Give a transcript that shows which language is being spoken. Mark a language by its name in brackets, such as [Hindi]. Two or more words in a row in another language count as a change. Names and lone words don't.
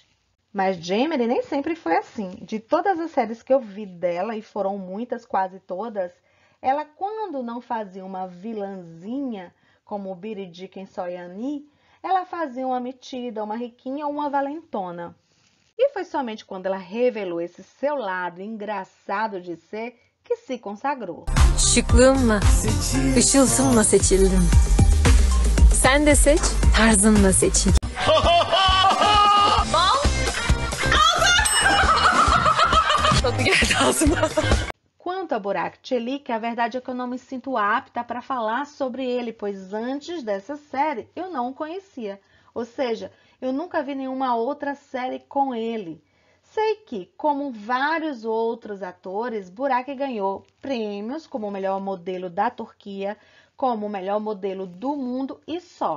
[Portuguese] Mas Jemeri nem sempre foi assim. De todas as séries que eu vi dela, e foram muitas, quase todas, ela, quando não fazia uma vilãzinha, como Biridiken Soyani, ela fazia uma metida, uma riquinha ou uma valentona. E foi somente quando ela revelou esse seu lado engraçado de ser que se consagrou. [Turkish] Şıklığımla, ışıltımla seçildim. Sen de seç, tarzınla seçil. Bal. Tadı geldi ağzıma. [Portuguese] Quanto a Burak Çelik, a verdade é que eu não me sinto apta para falar sobre ele, pois antes dessa série eu não o conhecia. Ou seja, eu nunca vi nenhuma outra série com ele. Sei que, como vários outros atores, Burak ganhou prêmios como o melhor modelo da Turquia, como o melhor modelo do mundo e só.